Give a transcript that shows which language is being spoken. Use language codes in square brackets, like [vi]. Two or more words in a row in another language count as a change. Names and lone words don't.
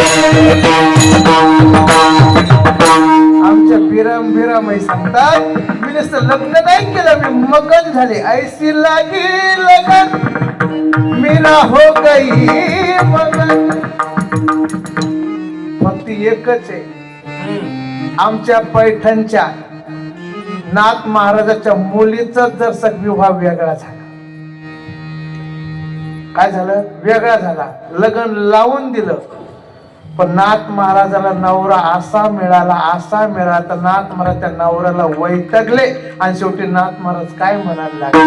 [mr] आमच्या बिराम सांगतात मी नुसतं लग्न नाही केलं, मी मगन झाले. [hi] ऐसी लागी लगन मीरा हो गई मगन. [mr] फक्त एकच आहे, आमच्या पैठणच्या नाथ महाराजाच्या मुलीचा जर विवाह वेगळा झाला. काय झालं? वेगळा झाला. लग्न लावून दिलं, पण नाथ महाराजाला नवरा असा मिळाला तर नाथ महाराज त्या नवऱ्याला वैतागले आणि शेवटी नाथ महाराज काय म्हणायला लागले,